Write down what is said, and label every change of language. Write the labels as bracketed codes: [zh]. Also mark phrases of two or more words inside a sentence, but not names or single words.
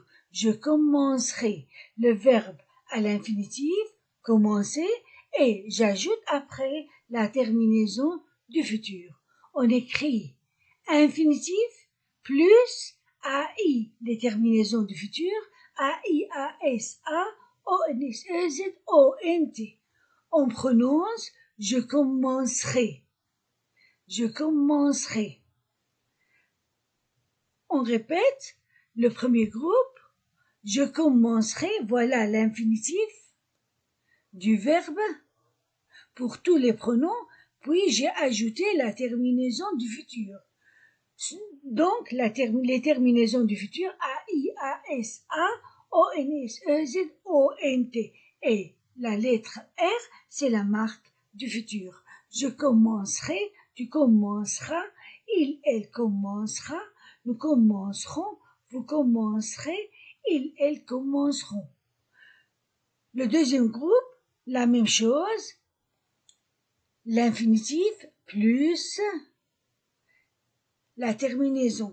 [fr] Je commencerai. Le verbe à l'infinitif, commencer, et j'ajoute après la terminaison du futur. On écrit infinitif plus AI, les terminaisons du futur, A-I-A-S-A, O-N-S-E-Z-O-N-T. On prononce je commencerai. Je commencerai. On répète le premier groupe. Je commencerai, voilà l'infinitif du verbe pour tous les pronoms, puis j'ai ajouté la terminaison du futur. Donc, les terminaisons du futur, A-I-A-S-A, O-N-S-E-Z-O-N-T. Et la lettre R, c'est la marque du futur. Je commencerai, tu commenceras, il, elle commencera, nous commencerons, vous commencerez, ils, elles commenceront. Le deuxième groupe, la même chose, l'infinitif plus la terminaison.